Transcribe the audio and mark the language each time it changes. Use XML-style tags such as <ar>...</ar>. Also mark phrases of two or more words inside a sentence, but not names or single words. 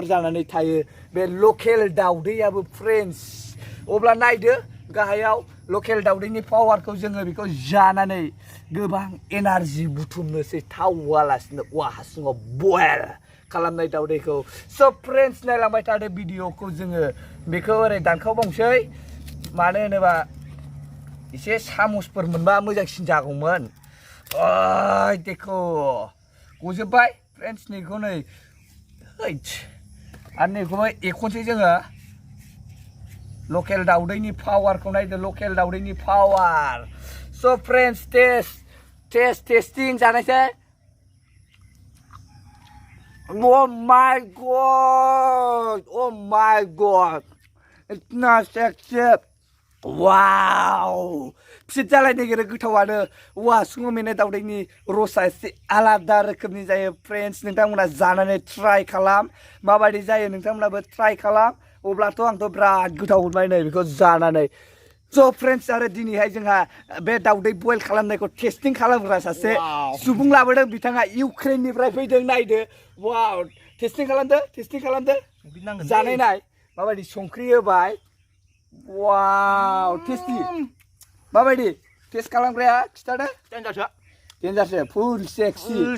<brx>जानानै थायो बे लकेल दाउदैयाबो फ्रेन्ड्स अब्ला नायदो गाहायाव लकेल दाउदैनि पावारखौ जोङो बेखौ जानानै गोबां एनार्जि बुथुमनोसै थाव होआलासिनो औवा हासुङाव बयल खालामनाय दाउदैखौ</brx> <en>so friends</en> <brx>नायलांबाय थादो भिडिअखौ जोङो बेखौ ओरै दानखावबावसै मानो होनोबा एसे सामसफोर मोनबा मोजांसिन जागौमोन देखो गजोब्बाय फ्रेन्ड्स नैखौ नै आरो नैखौबो एखनसै जोङो लकेल दाउदैनि पावारखौ नायदो लकेल दाउदैनि पावार</brx> <en>so friends</en> <brx>टेस्टिं जानायसै</brx> <en>oh my god</en> <hi>इतना सेक्सि</hi> <brx>वाव फिट जालाय नागिरो गोथावानो औवा हासुङाव मेनाय दाउदैनि रसा एसे आलादा रोखोमनि जायो फ्रेन्ड्स नोंथांमोना जानानै ट्राइ खालाम माबायदि जायो नोंथांमोनाबो ट्राइ खालाम अब्लाथ' आंथ' बिराद गोथाव मोनबाय नै बेखौ जानानै</brx> <en>so friends</en> <brx>आरो दिनैहाय जोंहा बे दाउदै बयल खालामनायखौ टेस्टिं खालामग्रा सासे सुबुं लाबोदों बिथाङा इउक्रेननिफ्राय फैदों नायदो वाव टेस्टिं खालामदो जानाय नाय माबायदि संख्रि होबाय वाव टेस्टि माबायदि टेस्ट खालामग्राया खिथादो देन्जारसो</brx> <en>full sexy</en>